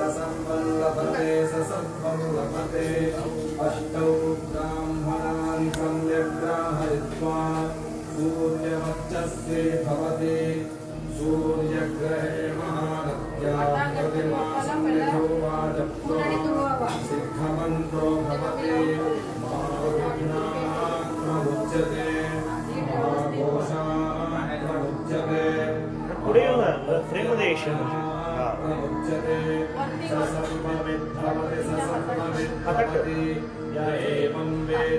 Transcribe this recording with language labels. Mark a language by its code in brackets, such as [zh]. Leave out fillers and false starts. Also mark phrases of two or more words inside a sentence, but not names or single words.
[sa] सम्पल्लभते स सर्वं लभते अष्टौ ब्राह्मणान् सम्यग्राहयित्वा सूर्यवर्चस्वे भवति सूर्यग्रहे महारत्यां प्रतिमासन्निधो वाजप्त्वा सिद्धमन्त्रो भवति महाविघ्नात्ममुच्यते महाघोषात्ममुच्यते [mr] पुढे येऊ ना फ्रेममध्ये येशील [sa] मुच्यते स सर्वविद्भवति स सर्वविद्भवति य एवं वेद